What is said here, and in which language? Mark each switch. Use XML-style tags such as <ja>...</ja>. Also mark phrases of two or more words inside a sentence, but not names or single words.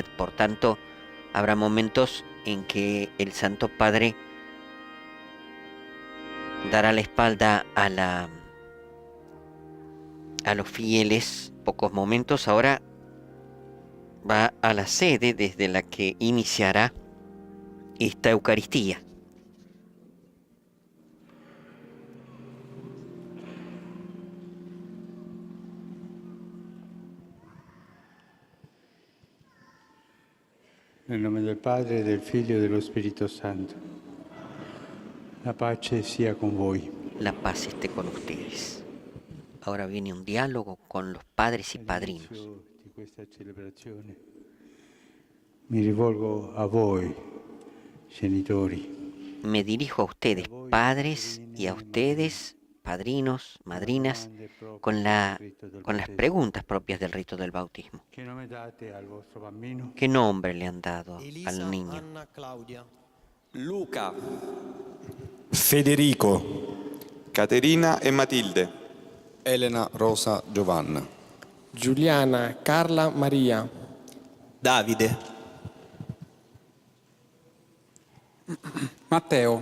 <es>Por tanto, habrá momentos en que el Santo Padre dará la espalda a los fieles pocos momentos. Ahora va a la sede desde la que iniciará esta Eucaristía.</es> <it>Nel nome del Padre, del Figlio e dello Spirito Santo. La pace sia con voi.</it> <es>La paz esté con ustedes. Ahora viene un diálogo con los padres y padrinos.</es> <it>All'inizio di questa celebrazione mi rivolgo a voi, genitori.</it> <es>Me dirijo a ustedes, padres, y a ustedes, padrinos, madrinas, con las preguntas propias del rito del bautismo.</es> <it>Che nome date al vostro bambino?</it> <es>¿Qué nombre le han dado Elisa, al niño?</es> <it>Anna, Claudia. Luca, Federico, Caterina e Matilde, Elena, Rosa, Giovanna, Giuliana, Carla, Maria, Davide, Matteo,</it>